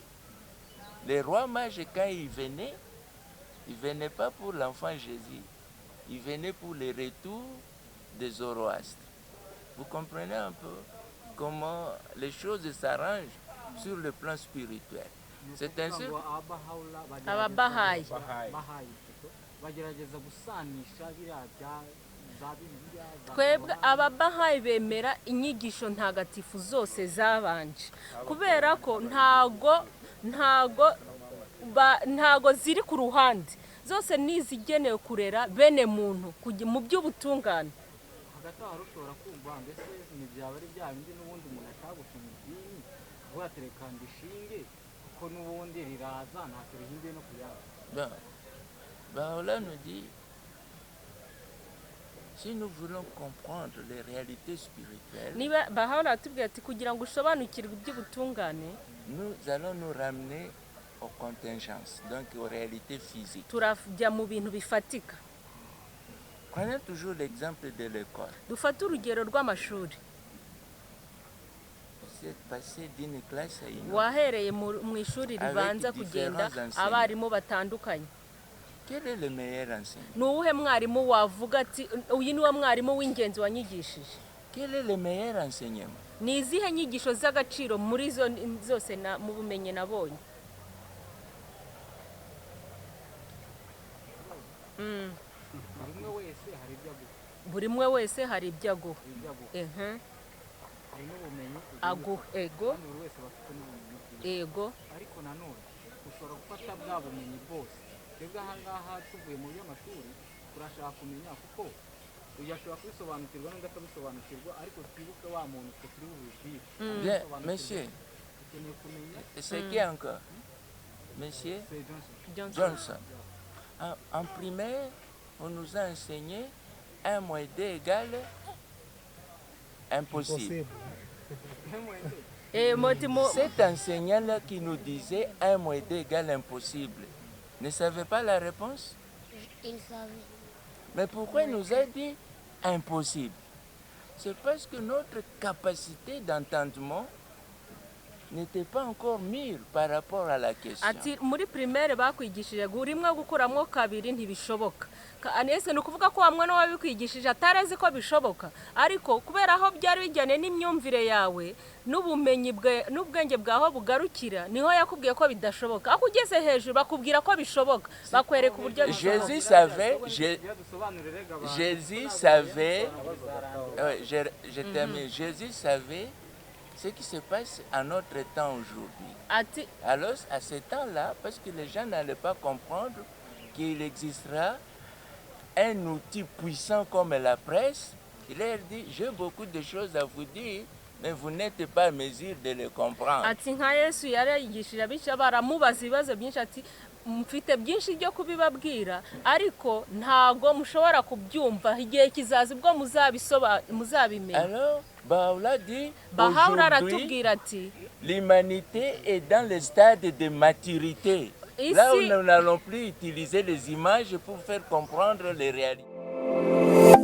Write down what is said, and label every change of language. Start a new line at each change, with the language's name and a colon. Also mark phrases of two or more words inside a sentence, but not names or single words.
French: Les rois mages, quand ils venaient pas pour l'enfant Jésus, ils venaient pour le retour de Zoroastre. Vous comprenez un peu comment les choses s'arrangent sur le plan spirituel. C'est ainsi.
Kinyarwanda: Ababahayi bagerageza gusanisha biriya za bibiliya twebwe ababahayi bemera inyigisho ntagatifu zose zabanje kubera ko ntago ziri ku ruhande zose nizigenewe kurera bene muntu mu by'ubutungane. hagati aho ushobora kumva mbese ntibyaba ari bya bindi n'ubundi umuntu ashaka gushinga idini avuga ati reka ndishinge kuko n'ubundi riraza ntacyo rihinduye no kuyanga.
French: Baha'u'llah nous dit, si nous voulons comprendre les réalités spirituelles,
Kinyarwanda: niba Baha'u'llah atubwira ati kugira ngo usobanukirwe iby'ubutungane
French: nous allons nous ramener aux contingences, donc aux réalités physiques.
Kinyarwanda: turajya mu bintu bifatika.
French: Prenez toujours l'exemple de l'école.
Kinyarwanda: dufate urugero rw'amashuri.
French: Vous êtes passé d'une classe à une autre.
Kinyarwanda: wahereye mu ishuri ribanza kugenda abarimu batandukanye.
French: Quel est le meilleur enseignant?
Kinyarwanda: ni uwuhe mwarimu wavuga ati uyu niwe mwarimu w'ingenzi wanyigishije?
French: Quel est le meilleur enseignement?
Kinyarwanda: ni izihe nyigisho z'agaciro muri zo zose mu bumenyi nabonye? buri umwe wese hari ibyo aguha. hari n'ubumenyi aguha ego kandi buri wese bafite n'ubumenyi bwiza. ego ariko nanone ushobora gufata bwa bumenyi bwose. twebwe aha ngaha tuvuye mu by'amashuri turashaka kumenya kuko uyu ashobora kubisobanukirwa n'undi akabisobanukirwa ariko twibuke wa muntu twe turi bubibwire.
French: Bien, monsieur,
Kinyarwanda: dukeneye kumenya.
French: c'est qui encore? Monsieur C'est Johnson. Johnson. En primaire, on nous a enseigné 1 moins 2 égale impossible. Cet enseignant-là qui nous disait 1 moins 2 égale impossible, ne savait pas la réponse? Il savait. Mais pourquoi il nous a dit impossible? C'est parce que notre capacité d'entendement n'était pas encore mûre par rapport à la question.
Kinyarwanda: ati muri primaire bakwigishije rimwe gukuramo kabiri ntibishoboka. Anese ni ukuvuga ko wa mwana wabikwigishije atarazi ko bishoboka, ariko kubera aho byari bijyane n'imyumvire yawe n'ubumenyi bwe n'ubwenge bwaho bugarukira niho yakubwiye ko bidashoboka. Aho ugeze hejuru bakubwira ko bishoboka, bakwereka uburyo bishoboka.
French: Jésus savait, je termine, Jésus savait ce qui se passe à notre temps aujourd'hui. Alors, à ce temps-là, parce que les gens n'allaient pas comprendre qu'il existera un outil puissant comme la presse, il leur dit, j'ai beaucoup de choses à vous dire, mais vous n'êtes pas à mesure de les comprendre.
Kinyarwanda: ati nka Yesu yarayigishije abica baramubaza ibibazo byinshi ati mfite byinshi byo kubibabwira ariko ntago mushobora kubyumva, igihe kizaza ubwo muzabimenya.
French: Alors Baha'u'llah dit, aujourd'hui, l'humanité est dans le stade de maturité. Là où nous n'allons plus utiliser les images pour faire comprendre les réalités.